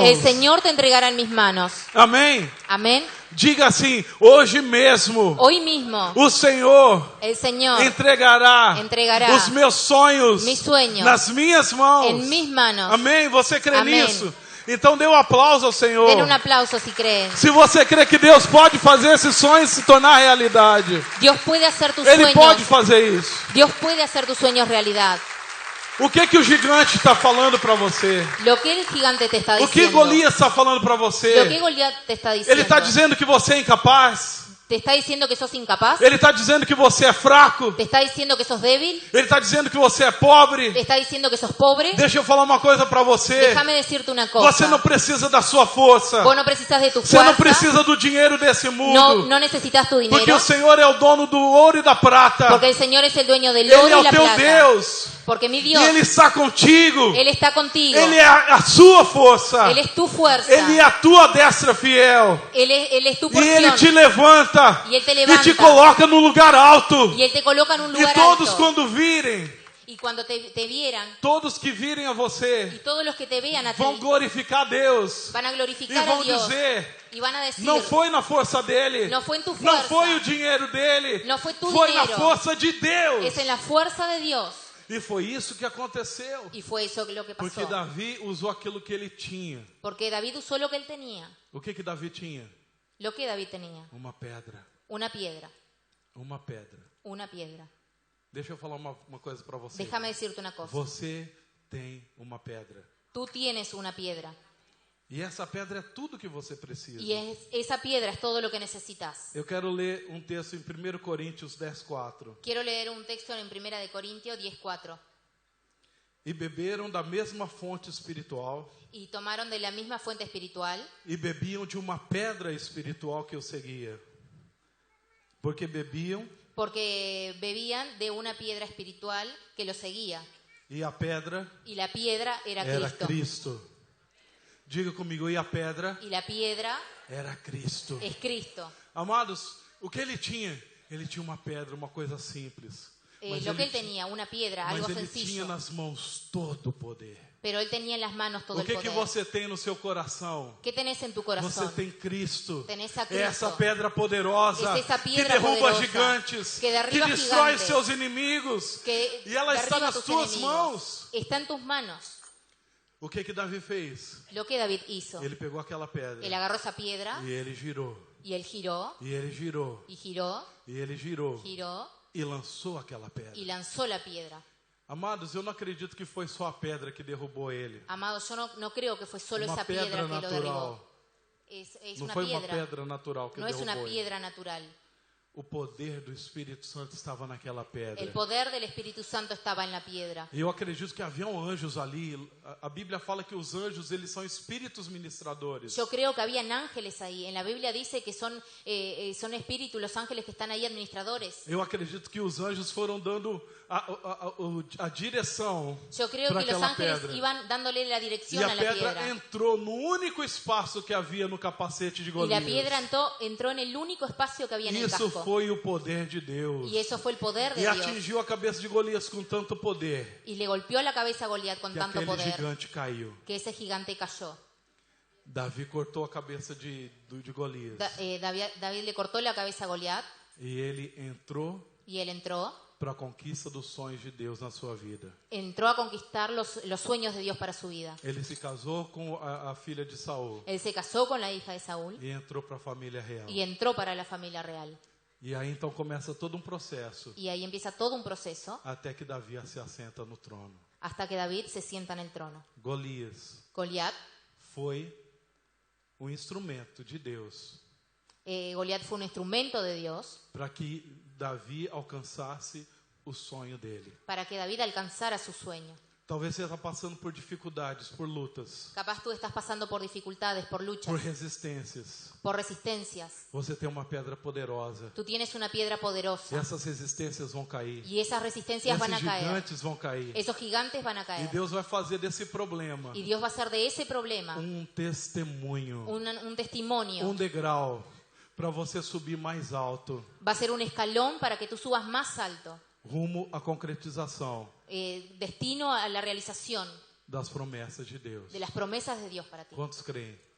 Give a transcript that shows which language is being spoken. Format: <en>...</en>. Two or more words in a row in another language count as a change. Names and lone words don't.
<es>el Señor te entregará en mis manos.</es> <pt>Amém?</pt> <es>Amén.</es> <pt>Diga assim, hoje mesmo,</pt> <es>Hoy mismo,</es> <pt>o Senhor</pt> <es>el Señor</es> <pt>entregará</pt> <es>entregará</es> <pt>os meus sonhos</pt> <es>mis sueños</es> <pt>nas minhas mãos.</pt> <es>en mis manos.</es> <pt>Amém? Você crê Amém. nisso? Então dê um aplauso ao Senhor.</pt> <es>Den un aplauso si creen.</es> <pt>Se você crê que Deus pode fazer esses sonhos se tornar realidade,</pt> <es>Dios puede hacer tus</es> <pt>Ele pode</pt> <es>sueños.</es> <pt>fazer isso.</pt> <es>Dios puede hacer tus sueños realidad.</es> <pt>O que o gigante está falando para você?</pt> <es>Lo que el gigante te está</es> <pt>O que</pt> <es>diciendo.</es> <pt>Golias está falando para</pt> <es>Lo que</es> <pt>você?</pt> <es>Goliat te está</es> <pt>Ele</pt> <es>diciendo.</es> <pt>está dizendo que você é incapaz.</pt> <es>Te está diciendo que sos incapaz.</es> <pt>Ele está dizendo que você é fraco.</pt> <es>Te está diciendo que sos débil.</es> <pt>Ele está dizendo que você é pobre.</pt> <es>Te está diciendo que sos pobre.</es> <pt>Deixa eu falar uma coisa para você.</pt> <es>Déjame decirte una cosa.</es> <pt>Você não precisa da sua força.</pt> <es>Vos no precisas de tu</es> <pt>Você não</pt> <es>fuerza.</es> <pt>precisa do dinheiro desse mundo.</pt> <es>No necesitas tu</es> <pt>Porque</pt> <es>dinero.</es> <pt>o Senhor é o dono do ouro e da prata.</pt> <es>Porque el Señor es el dueño del</es> <pt>Ele</pt> <es>oro</es> <pt>é</pt> <es>y</es> <pt>o</pt> <es>la</es> <pt>teu</pt> <es>plata.</es> <pt>Deus.</pt> <es>Porque mi</es> <pt>E</pt> <es>Dios,</es> <pt>Ele está contigo.</pt> <es>Él está contigo.</es> <pt>Ele é a sua força.</pt> <es>Él es tu fuerza.</es> <pt>Ele é a tua destra fiel.</pt> <es>Él es tu</es> <pt>E Ele</pt> <es>porción.</es> <pt>te levanta.</pt> <es>Y Él te</es> <pt>E</pt> <es>levanta.</es> <pt>te coloca num lugar alto.</pt> <es>Y Él te coloca en un</es> <pt>E</pt> <es>lugar</es> <pt>todos</pt> <es>alto.</es> <pt>quando virem,</pt> <es>Y cuando te vieran,</es> <pt>todos que virem a</pt> <es>y</es> <pt>você,</pt> <es>todos los que te vean a ti,</es> <pt>vão glorificar a Deus.</pt> <es>van a</es> <pt>E</pt> <es>glorificar a</es> <pt>vão</pt> <es>Dios.</es> <pt>dizer,</pt> <es>Y van a decir,</es> <pt>não foi na força dele.</pt> <es>No fue en tu</es> <pt>Não</pt> <es>fuerza.</es> <pt>foi o dinheiro dele.</pt> <es>No fue tu</es> <pt>Foi na</pt> <es>dinero.</es> <pt>força de Deus.</pt> <es>es en la fuerza de Dios.</es> <pt>E foi isso que aconteceu.</pt> <es>Y fue eso lo que pasó.</es> <pt>Porque Davi usou aquilo que ele tinha.</pt> <es>Porque David usó lo que él tenía.</es> <pt>O que Davi tinha?</pt> <es>Lo que David tenía.</es> <pt>Uma pedra.</pt> <es>Una piedra.</es> <pt>Uma pedra.</pt> <es>Una piedra.</es> <pt>Deixa eu falar uma coisa para você.</pt> <es>Déjame decirte una cosa.</es> <pt>Você tem uma pedra.</pt> <es>Tú tienes una piedra.</es> <pt>E essa pedra é tudo que você precisa.</pt> <es>Y esa piedra es todo lo que necesitas.</es> <pt>Eu quero ler um texto em 1 Coríntios 10:4.</pt> <es>Quiero leer un texto en 1 de Corintios 10:4.</es> <pt>E beberam da mesma fonte espiritual.</pt> <es>Y tomaron de la misma fuente espiritual.</es> <pt>E bebiam de uma pedra espiritual que os seguia. Porque bebiam.</pt> <es>Porque bebían de una piedra espiritual que los seguía.</es> <pt>E a pedra</pt> <es>Y la piedra era Cristo.</es> <pt>Cristo. Diga comigo, e a pedra</pt> <es>Y la piedra</es> <pt>era Cristo.</pt> <es>es Cristo.</es> <pt>Amados, o que ele tinha? Ele tinha uma pedra, uma coisa simples.</pt> <es>Lo que él tenía, una piedra,</es> <pt>mas</pt> <es>algo</es> <pt>ele tinha</pt> <es>sencillo.</es> <pt>nas mãos todo o poder.</pt> <es>Pero él tenía en las manos todo</es> <pt>O</pt> <es>el</es> <pt>que</pt> <es>poder.</es> <pt>você tem no seu coração?</pt> <es>¿Qué tenés en tu</es> <pt>Você</pt> <es>corazón?</es> <pt>tem Cristo.</pt> <es>Tenés a</es> <pt>É</pt> <es>Cristo.</es> <pt>essa pedra poderosa</pt> <es>Es esa</es> <pt>que</pt> <es>piedra</es> <pt>derruba</pt> <es>poderosa,</es> <pt>gigantes,</pt> <es>que derriba</es> <pt>que destrói</pt> <es>gigantes,</es> <pt>seus inimigos.</pt> <es>Que</es> <pt>E ela está</pt> <es>derriba</es> <pt>nas</pt> <es>tus</es> <pt>tuas</pt> <es>enemigos.</es> <pt>mãos.</pt> <es>Está en tus manos.</es> <pt>O que Davi fez?</pt> <es>Lo que David hizo.</es> <pt>Ele pegou aquela pedra</pt> <es>Él agarró esa piedra</es> <pt>e ele girou.</pt> <es>y él giró</es> <pt>E ele girou.</pt> <es>y giró,</es> <pt>E ele girou.</pt> <es>giró</es> <pt>E lançou aquela pedra.</pt> <es>y lanzó la piedra.</es> <pt>Amados, eu não acredito que foi só a pedra que derrubou ele.</pt> <es>Amado, yo no creo que fue solo</es> <pt>Uma</pt> <es>esa piedra</es> <pt>pedra</pt> <es>que lo</es> <pt>natural.</pt> <es>derribó. Es</es> <pt>Não</pt> <es>una</es> <pt>foi uma</pt> <es>piedra.</es> <pt>pedra natural que</pt> <es>No es una</es> <pt>derrubou ele.</pt> <es>piedra natural.</es> <pt>O poder do Espírito Santo estava naquela pedra.</pt> <es>El poder del Espíritu Santo estaba en la piedra.</es> <pt>E eu acredito que haviam anjos ali. A Bíblia fala que os anjos, eles são espíritos ministradores.</pt> <es>Yo creo que habían ángeles ahí. En la Biblia dice que son espíritus, los ángeles que están ahí administradores.</es> <pt>Eu acredito que os anjos foram dando a direção</pt> <es>Yo creo</es> <pt>para</pt> <es>que los</es> <pt>aquela</pt> <es>ángeles</es> <pt>pedra.</pt> <es>iban dándole la</es> <pt>E</pt> <es>dirección</es> <pt>a</pt> <es>a la</es> <pt>pedra</pt> <es>piedra.</es> <pt>entrou no único espaço que havia no capacete de</pt> <es>Y la</es> <pt>Golias.</pt> <es>piedra entró en el único espacio que había en el</es> <pt>Isso</pt> <es>casco.</es> <pt>foi o poder de Deus.</pt> <es>Y eso fue el poder de</es> <pt>E</pt> <es>Dios.</es> <pt>atingiu a cabeça de Golias com tanto poder</pt> <es>Y le golpeó la cabeza a Goliat con</es> <pt>que</pt> <es>tanto</es> <pt>aquele</pt> <es>poder</es> <pt>gigante caiu.</pt> <es>que ese gigante cayó.</es> <pt>Davi cortou a cabeça de Golias.</pt> <es>David le cortó la cabeza a Goliat</es> <pt>E ele entrou</pt> <es>y él entró</es> <pt>para a conquista dos sonhos de Deus na sua vida.</pt> <es>entró a conquistar los sueños de Dios para su vida.</es> <pt>Ele se casou com a filha de Saul</pt> <es>Él se casó con la hija de Saúl</es> <pt>e entrou para a família real.</pt> <es>y entró para la familia real.</es> <pt>E aí então começa todo um processo</pt> <es>Y ahí empieza todo un proceso</es> <pt>até que Davi se assenta no trono.</pt> <es>hasta que David se sienta en el trono.</es> <pt>Golias</pt> <es>Goliat</es> <pt>foi um instrumento de Deus</pt> <es>Goliat fue un instrumento de Dios</es> <pt>para que Davi alcançasse o sonho dele.</pt> <es>para que David alcanzara su sueño.</es> <pt>Talvez você está passando por dificuldades, por lutas,</pt> <es>Capaz tú estás pasando por dificultades, por luchas,</es> <pt>por resistências.</pt> <es>por resistencias.</es> <pt>Você tem uma pedra poderosa.</pt> <es>Tú tienes una piedra</es> <pt>E</pt> <es>poderosa</es> <pt>essas resistências vão cair.</pt> <es>y esas resistencias van</es> <pt>Esses</pt> <es>a caer.</es> <pt>gigantes vão cair.</pt> <es>Esos gigantes van a</es> <pt>E</pt> <es>caer.</es> <pt>Deus vai fazer desse problema</pt> <es>Y Dios va a hacer de ese problema</es> <pt>testemunho,</pt> <es>un testimonio.</es> <pt>degrau para você subir mais alto,</pt> <es>Va a ser un escalón para que tú subas más alto.</es> <pt>rumo à concretização</pt> <es>Destino a la realización</es> <pt>das promessas de Deus.</pt> <es>de las promesas de Dios para ti.</es>